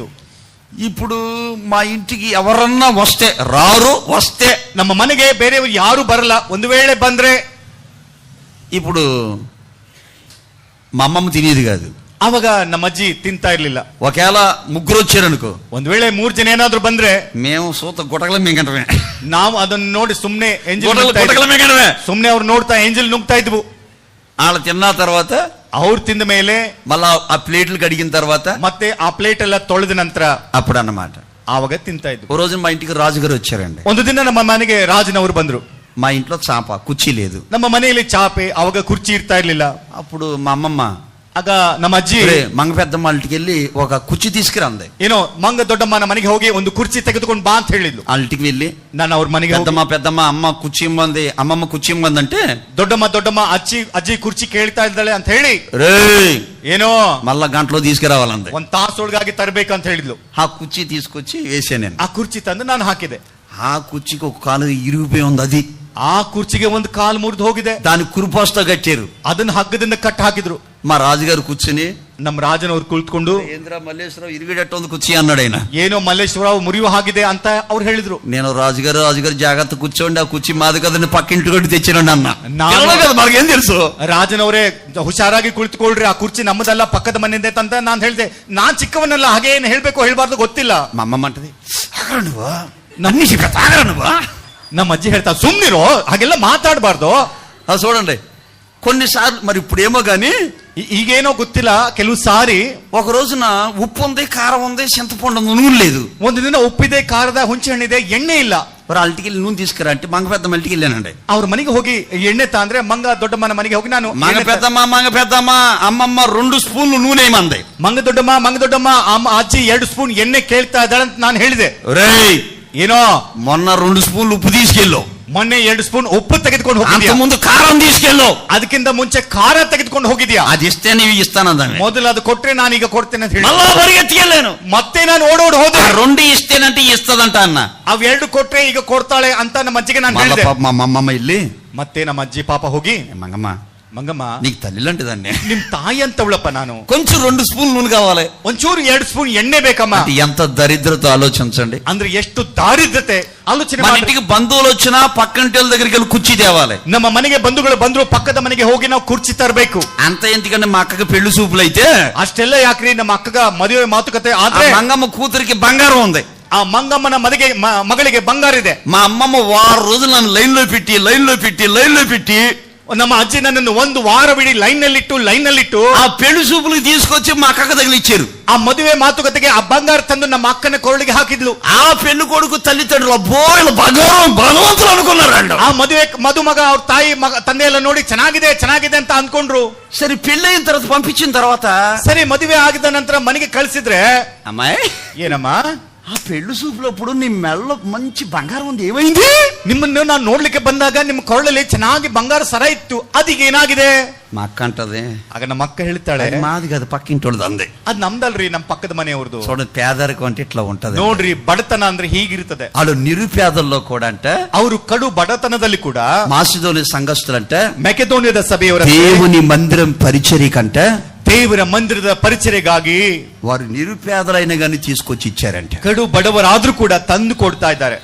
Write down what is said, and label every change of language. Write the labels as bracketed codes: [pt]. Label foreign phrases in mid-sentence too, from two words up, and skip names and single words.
[te] ఇప్పుడు మా ఇంటికి ఎవరన్నా వస్తే, రారు, వస్తే [kn] ನಮ್ಮ ಮನೆಗೆ ಬೇರೆಯವರು ಯಾರು ಬರಲ್ಲ. ಒಂದು ವೇಳೆ ಬಂದ್ರೆ [te] ఇప్పుడు మా అమ్మమ్మ తినేది కాదు. [kn] ಅವಾಗ ನಮ್ಮ ಅಜ್ಜಿ ತಿಂತಾ ಇರ್ಲಿಲ್ಲ. [te] ఒకవేళ ముగ్గురు వచ్చారనుకో, [kn] ಒಂದ್ ವೇಳೆ 3 ಜನ ಏನಾದ್ರು ಬಂದ್ರೆ [te] మేము సూత గుటకల మింగటమే. [kn] ನಾವು ಅದನ್ನ ನೋಡಿ ಸುಮ್ನೆ [te] గుటకల మింగటమే. [kn] ಸುಮ್ನೆ ಅವ್ರು ನೋಡ್ತಾ ಎಂಜಲ್ ನುಗ್ತಾ ಇದ್ವು. [te] వాళ్ళు తిన్న తర్వాత, [kn] ಅವ್ರು ತಿಂದ ಮೇಲೆ [te] మళ్ళా ఆ ప్లేట్లు కడిగిన తర్వాత, [kn] ಮತ್ತೆ ಆ ಪ್ಲೇಟ್ ಎಲ್ಲ ತೊಳೆದ ನಂತರ [te] అప్పుడు అన్నమాట. [kn] ಆವಾಗ ತಿಂತಾ ಇದ್ವು. [te] ఓ రోజు మా ఇంటికి రాజుగారు వచ్చారండి. [kn] ಒಂದು ದಿನ ನಮ್ಮ ಮನೆಗೆ ರಾಜನವರು ಬಂದ್ರು. [te] మా ఇంట్లో చాప, కుర్చీ లేదు. [kn] ನಮ್ಮ ಮನೆಯಲ್ಲಿ ಚಾಪೆ, ಅವಾಗ ಕುರ್ಚಿ ಇರ್ತಾ ಇರ್ಲಿಲ್ಲ. [te] అప్పుడు మా అమ్మమ్మ [kn] ಆಗ ನಮ್ಮ ಅಜ್ಜಿ [te] మంగ పెద్దమ్మ ఇంటికి వెళ్ళి ఒక కుర్చీ తీసుకురంది. [kn] ಏನೋ ಮಂಗ ದೊಡ್ಡಮ್ಮನ ಮನೆಗೆ ಹೋಗಿ ಒಂದು ಕುರ್ಚಿ ತೆಗೆದುಕೊಂಡು ಬಾ ಅಂತ ಹೇಳಿದ್ಲು. [te] వాళ్ళ ఇంటికి వెళ్ళి [kn] ನಾನು ಅವ್ರ ಮನೆಗೆ [te] పెద్దమ్మ అమ్మ కుర్చీ ఇమ్మంది, అమ్మమ్మ కుర్చీ ఇమ్మంది అంటే, [kn] ದೊಡ್ಡಮ್ಮ ಅಜ್ಜಿ ಕುರ್ಚಿ ಕೇಳ್ತಾ ಇದ್ದಾಳೆ ಅಂತ ಹೇಳಿ, [te] రే [kn] ಏನೋ [te] మళ్ళా గంటలో తీసుకురావాలంది. [kn] ಒಂದ್ ತಾಸೊಳಗಾಗಿ ತರಬೇಕು ಅಂತ ಹೇಳಿದ್ಲು. [te] ఆ కుర్చీ తీసుకొచ్చి వేసాను నేను. [kn] ಆ ಕುರ್ಚಿ ತಂದು ನಾನು ಹಾಕಿದೆ. [te] ఆ కుర్చీకి ఒక కాలు ఇరిగిపోయి ఉంది. అది [kn] ಆ ಕುರ್ಚಿಗೆ ಒಂದು ಕಾಲು ಮುರಿದು ಹೋಗಿದೆ. [te] దాని కురుపాస్తో కట్టారు. [kn] ಅದನ್ನ ಹಗ್ಗದಿಂದ ಕಟ್ಟ ಹಾಕಿದ್ರು. [te] మా రాజుగారు కూర్చుని, [kn] ನಮ್ಮ ರಾಜನವ್ರು ಕುಳಿತುಕೊಂಡು, [te] ఏంద్ర మల్లేశ్వరరావు ఇరిగేటట్టు ఉంది కుర్చీ అన్నాడు ఆయన. [kn] ಏನೋ ಮಲ್ಲೇಶ್ವರರಾವ್ ಮುರಿಯುವ ಹಾಗಿದೆ ಅಂತ ಅವ್ರು ಹೇಳಿದ್ರು. [te] నేను రాజుగారు జాగ్రత్త కూర్చోండి, ఆ కుర్చీ మాది కదండి, పక్కింటి కొట్టి తెచ్చానండి అన్న. మనకేం తెలుసు? [kn] ರಾಜನವರೇ ಹುಷಾರಾಗಿ ಕುಳಿತುಕೊಳ್ರಿ, ಆ ಕುರ್ಚಿ ನಮ್ಮದಲ್ಲ, ಪಕ್ಕದ ಮನೆಯಿಂದ ಅಂತ ನಾನು ಹೇಳಿದೆ. ನಾನ್ ಚಿಕ್ಕವನಲ್ಲ, ಹಾಗೆ ಏನು ಹೇಳ್ಬೇಕು ಹೇಳ್ಬಾರ್ದು ಗೊತ್ತಿಲ್ಲ. [te] మా అమ్మమ్మ అంటది, నువ్వు నన్ను చెప్పాగరా నువ్వు? [kn] ನಮ್ಮ ಅಜ್ಜಿ ಹೇಳ್ತಾ, ಸುಮ್ನಿರೋ, ಹಾಗೆಲ್ಲ ಮಾತಾಡಬಾರ್ದು. [te] చూడండి, కొన్నిసార్లు మరి ఇప్పుడేమో గాని [kn] ಈಗೇನೋ ಗೊತ್ತಿಲ್ಲ, ಕೆಲವು ಸಾರಿ [te] ఒక రోజున ఉప్పు ఉంది, కారం ఉంది, చింతపండు ఉంది, నూనె లేదు. [kn] ಒಂದು ದಿನ ಉಪ್ಪಿದೆ, ಖಾರದ ಹುಂಚೆ ಹಣ್ಣಿದೆ, ಎಣ್ಣೆ ಇಲ್ಲ. [te] మరి వాళ్ళకి వెళ్ళి నూనె తీసుకురా అంటే మంగ పెద్దమ్మ ఇంటికి వెళ్ళానండి. [kn] ಅವ್ರ ಮನೆಗೆ ಹೋಗಿ ಎಣ್ಣೆ ತಂದ್ರೆ ಮಂಗ ದೊಡ್ಡಮ್ಮನ ಮನೆಗೆ ಹೋಗಿ ನಾನು [te] మంగ పెద్దమ్మ అమ్మమ్మ 2 స్పూన్లు నూనె ఏమంది. [kn] ಮಂಗ ದೊಡ್ಡಮ್ಮ ಅಜ್ಜಿ 2 ಸ್ಪೂನ್ ಎಣ್ಣೆ ಕೇಳ್ತಾ ಇದ್ದಾಳೆ ಅಂತ ನಾನು ಹೇಳಿದೆ. [te] రేయ్, [kn] ಏನೋ [te] మొన్న 2 స్పూన్లు ఉప్పు తీసుకెళ్ళు, [kn] ಮೊನ್ನೆ 2 ಸ್ಪೂನ್ ಉಪ್ಪು ತೆಗೆದುಕೊಂಡು [te] అంత [kn] ಹೋಗಿದ್ಯಾ, [te] ముందు కారం తీసుకెళ్ళు, [kn] ಅದಕ್ಕಿಂತ ಮುಂಚೆ ಖಾರ ತೆಗೆದುಕೊಂಡು ಹೋಗಿದ್ಯಾ, [te] అది ఇస్తే నీవు ఇస్తానందాన్ని. [kn] ಮೊದಲು ಅದು ಕೊಟ್ರೆ ನಾನು ಈಗ ಕೊಡ್ತೇನೆ ಅಂತ ಹೇಳಿ [te] మళ్ళా పరిగెత్తికెళ్ళాను. [kn] ಮತ್ತೆ ನಾನು ಓಡೋಡ್ ಹೋದೆ. [te] 2 ఇస్తేనంటే ఇస్తదంట అన్న. [kn] ಅವ್ 2 ಕೊಟ್ರೆ ಈಗ ಕೊಡ್ತಾಳೆ ಅಂತ ನಮ್ಮ ಅಜ್ಜಿಗೆ ನಾನು ಹೇಳಿದೆ. [te] మా అమ్మమ్మ ఇల్లి, [kn] ಮತ್ತೆ ನಮ್ಮ ಅಜ್ಜಿ ಪಾಪ ಹೋಗಿ, ಮಂಗಮ್ಮ [te] నీకు తల్లి లాంటిదాన్ని, [kn] ನಿಮ್ ತಾಯಿ ಅಂತವಳಪ್ಪ ನಾನು, [te] కొంచెం 2 స్పూన్లు నూనె కావాలి, [kn] ಒಂಚೂರು 2 ಸ್ಪೂನ್ ಎಣ್ಣೆ ಬೇಕಮ್ಮ. [te] ఎంత దరిద్రత ఆలోచించండి. [kn] ಅಂದ್ರೆ ಎಷ್ಟು ದಾರಿದ್ರತೆ ಆಲೋಚನೆ [te] మన [kn] ಮಾಡಿ. [te] ఇంటికి బంధువులు వచ్చినా పక్కంటి వాళ్ళ దగ్గరికి వెళ్ళి కుర్చీ తేవాలి. [kn] ನಮ್ಮ ಮನೆಗೆ ಬಂಧುಗಳು ಬಂದ್ರು ಪಕ್ಕದ ಮನೆಗೆ ಹೋಗಿ ನಾವು ಕುರ್ಚಿ ತರಬೇಕು. [te] అంత ఎందుకంటే మా అక్కకి పెళ్లి చూపులు అయితే [kn] ಅಷ್ಟೆಲ್ಲ ಯಾಕ್ರಿ, ನಮ್ಮ ಅಕ್ಕಗ ಮದುವೆ ಮಾತುಕತೆ ಆದ್ರೆ [te] మంగమ్మ కూతురికి బంగారం ఉంది. [kn] ಆ ಮಂಗಮ್ಮನ ಮಗಳಿಗೆ ಬಂಗಾರ ಇದೆ. [te] మా అమ్మమ్మ 6 రోజులు నన్ను లైన్ లో పెట్టి [kn] ನಮ್ಮ ಅಜ್ಜಿ ನನ್ನನ್ನು ಒಂದು ವಾರವಿಡೀ ಲೈನ್ ನಲ್ಲಿಟ್ಟು [te] ఆ పెళ్లి చూపులకు తీసుకొచ్చి మా అక్కకు తగిలిచ్చారు. [kn] ಆ ಮದುವೆ ಮಾತುಕತೆಗೆ ಆ ಬಂಗಾರ ತಂದು ನಮ್ಮ ಅಕ್ಕನ ಕೊರಳಿಗೆ ಹಾಕಿದ್ಲು. [te] ఆ పెళ్లి కొడుకు తల్లిదండ్రులు అబ్బో వీళ్ళు భగవంతులు అనుకున్నారండి. [kn] ಆ ಮದುಮಗ ಅವ್ರ ತಾಯಿ ತಂದೆ ಎಲ್ಲ ನೋಡಿ ಚೆನ್ನಾಗಿದೆ ಅಂತ ಅಂದ್ಕೊಂಡ್ರು. [te] సరే పెళ్లి అయిన తర్వాత పంపించిన తర్వాత [kn] ಸರಿ ಮದುವೆ ಆಗಿದ ನಂತರ ಮನೆಗೆ ಕಳಿಸಿದ್ರೆ, [te] అమ్మాయి [kn] ಏನಮ್ಮ [te] ఆ పెళ్లి చూపులప్పుడు నీ మెడలో మంచి బంగారం ఉంది, ఏమైంది? [kn] ನಿಮ್ಮನ್ನು ನಾನು ನೋಡ್ಲಿಕ್ಕೆ ಬಂದಾಗ ನಿಮ್ಮ ಕೊರಳಲ್ಲಿ ಚೆನ್ನಾಗಿ ಬಂಗಾರ ಸರ ಇತ್ತು, ಅದೀಗ ಏನಾಗಿದೆ? [te] మా అక్క అంటది, [kn] ಆಗ ನಮ್ಮ ಅಕ್ಕ ಹೇಳ್ತಾಳೆ, [te] అది మాది కాదు పక్కింటోళ్ళది అంది. [kn] ಅದ್ ನಮ್ದಲ್ರಿ, ನಮ್ಮ ಪಕ್ಕದ ಮನೆಯವ್ರದ್ದು. [te] చూడండి పేదరికం అంటే ఇట్లా ఉంటది [kn] ನೋಡ್ರಿ, ಬಡತನ ಅಂದ್ರೆ ಹೀಗಿರ್ತದೆ. [te] వాళ్ళు నిరుపేదల్లో కూడా అంటే [kn] ಅವರು ಕಡು ಬಡತನದಲ್ಲಿ ಕೂಡ [te] మాసిదోని సంఘస్థులంటే [kn] ಮೆಕೆದೋನಿಯದ ಸಭೆಯವರ [te] దేవుని మందిరం పరిచర్యకంటే [kn] ದೇವರ ಮಂದಿರದ ಪರಿಚರ್ಯೆಗಾಗಿ [te] వారు నిరుపేదలైన గాని తీసుకొచ్చి ఇచ్చారంటే [kn] ಕಡು ಬಡವರಾದ್ರೂ ಕೂಡ ತಂದು ಕೊಡ್ತಾ ಇದ್ದಾರೆ.